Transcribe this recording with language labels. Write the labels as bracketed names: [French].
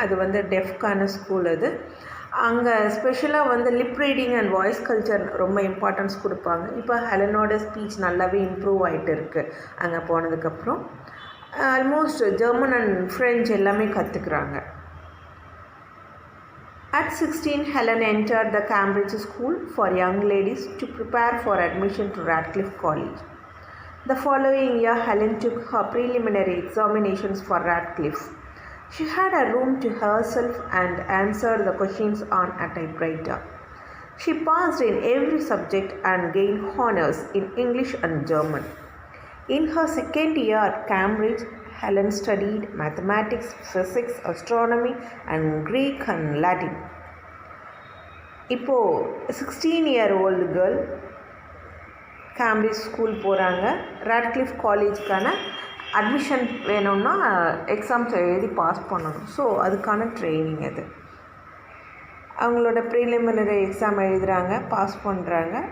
[Tamil] அது வந்து டெஃப்கான ஸ்கூல். அது அங்கே ஸ்பெஷலாக வந்து [English] lip reading and voice culture [Tamil] ரொம்ப இம்பார்ட்டன்ஸ் கொடுப்பாங்க. இப்போ ஹெலனோட ஸ்பீச் நல்லாவே இம்ப்ரூவ் ஆகிட்டு இருக்குது. அங்கே போனதுக்கப்புறம் ஆல்மோஸ்ட் [English] German and French [Tamil] எல்லாமே கற்றுக்குறாங்க. [English] At 16, Helen entered the Cambridge School for Young Ladies to prepare for admission to Radcliffe College. The following year, Helen took her preliminary examinations for Radcliffe. She had a room to herself and answered the questions on a typewriter. She passed in every subject and gained honors in English and German. In her second year at Cambridge, Helen studied mathematics, physics, astronomy and Greek and Latin. [Tamil] இப்போது [English] 16-year-old girl [Tamil] Cambridge school போகிறாங்க. Radcliffe காலேஜுக்கான admission வேணும்னா exams எழுதி pass பண்ணணும். So அதுக்கான training அது. அவங்களோட preliminary exam எழுதுகிறாங்க, pass பண்ணுறாங்க.